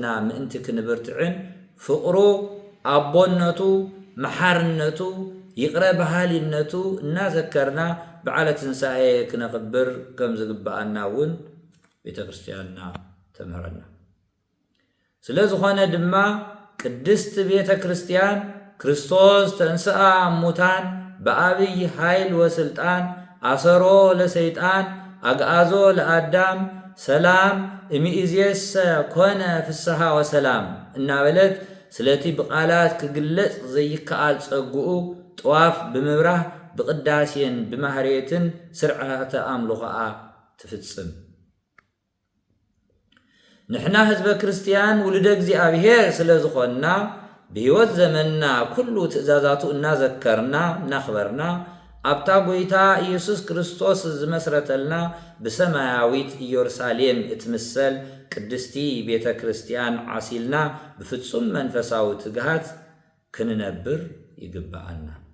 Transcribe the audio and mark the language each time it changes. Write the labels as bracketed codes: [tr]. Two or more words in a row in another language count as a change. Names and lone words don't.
[ti] ምእንቲ ክንብርትዕን ፍቕሩ፣ ኣቦነቱ፣ መሓርነቱ፣ ይቕረ ባህሊነቱ እናዘከርና በዓለ ትንሣኤ ክነኽብር ከም ዝግባአና እውን ቤተክርስቲያንና ተምህረና ስለዝኾነ ድማ ቅድስት ቤተክርስቲያን ክርስቶስ [gez] ተንሥአ እሙታን በአብይ ኃይል ወስልጣን አሰሮ ለሰይጣን አግዓዞ ለአዳም ሰላም እሚእዜሰ ኮነ ፍስሐ ወሰላም [ti] እናበለት ስለቲ ብቃላት ክግለጽ ዘይከኣል ጸጉኡ ጠዋፍ ብምብራህ ብቅዳሴን ብማህሬትን ስርዓተ አምልኾኣ ትፍጽም ንሕና ህዝበ ክርስቲያን ውልደ እግዚአብሔር ስለዝኾንና በሕይወት ዘመንና ኩሉ ትእዛዛቱ እናዘከርና እናኽበርና ኣብታ ጎይታ ኢየሱስ ክርስቶስ ዝመስረተልና ብሰማያዊት ኢየሩሳሌም እትምሰል ቅድስቲ ቤተ ክርስቲያን ዓሲልና ብፍጹም መንፈሳዊ ትግሃት ክንነብር ይግባአና